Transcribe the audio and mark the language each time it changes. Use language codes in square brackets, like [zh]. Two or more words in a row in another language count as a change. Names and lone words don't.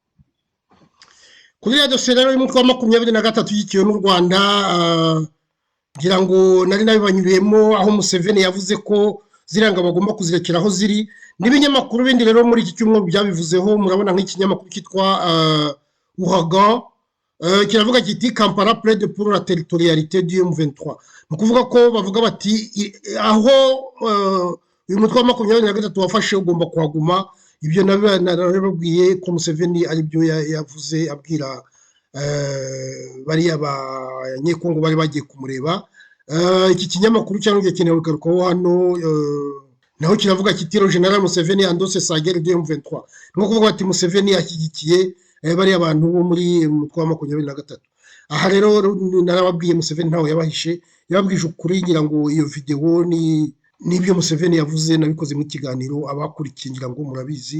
[rw] Kuri radio rero y'umutwe wa 23 yikiwe n'u Rwanda, ngira ngo nari nabibanyuriyemo aho Museveni yavuze ko ziranga bagomba kuzirekera aho ziri. N'ibinyamakuru bindi rero muri iki cyumweru byabivuzeho. Murabona nk'ikinyamakuru kitwa Ouragan kiravuga kiti Kampala [fr] plaide pour la territorialité du M23. [rw] Nukuvuga ko bavuga bati aho uyu mutwe wa 23 wafashe ugomba kuhaguma. Ibyo nababwiye ko Museveni ari byo yavuze abwira bariya abanyekongo bari bagiye kumureba. Iki kinyamakuru cyangwa gikeneye kugarukaho hano naho kiravuga kiti General Museveni [fr] andose sa guerre de M23. [rw] Ngo kuvuga ati Museveni yashyigikiye bariya abantu bo muri mutwe wa 23. Aha rero narababwiye Museveni ntawe yabahishe, yababwije ukuri, ngira ngo iyo video nibyo Museveni yavuze nabikoze mu kiganiro abakurikiye, ngira ngo murabizi.